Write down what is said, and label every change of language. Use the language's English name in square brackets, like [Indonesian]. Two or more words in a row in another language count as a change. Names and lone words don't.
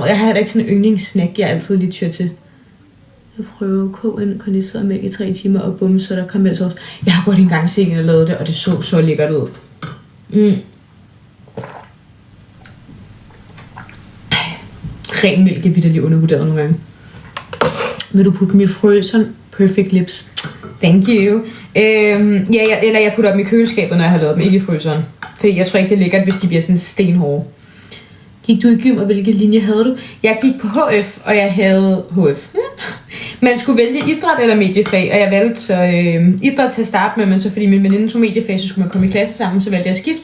[Danish] Jeg har heller ikke sådan en yndlingssnack, jeg altid lige tyr til. Jeg prøver at koge en kondenseret mælk i 3 timer og bum, så der karamelsauce. Jeg har godt engang set, at jeg lavede det, og det så lækkert ud. Ren mælk er vitterligt undervurderet nogle gange. Vil du putte dem i fryseren? [English] Perfect lips. Thank you. [Danish] Eller jeg putter dem i køleskabet, når jeg har lavet dem, ikke i fryseren. Fordi jeg tror ikke, det er lækkert, hvis de bliver sådan stenhårde. Gik du i gym, og hvilke linje havde du? Jeg gik på HF, og jeg havde HF. Man skulle vælge idræt eller mediefag, og jeg valgte så idræt til at starte med, men så fordi min veninde tog mediefag, så skulle man komme i klasse sammen, så valgte jeg at skifte.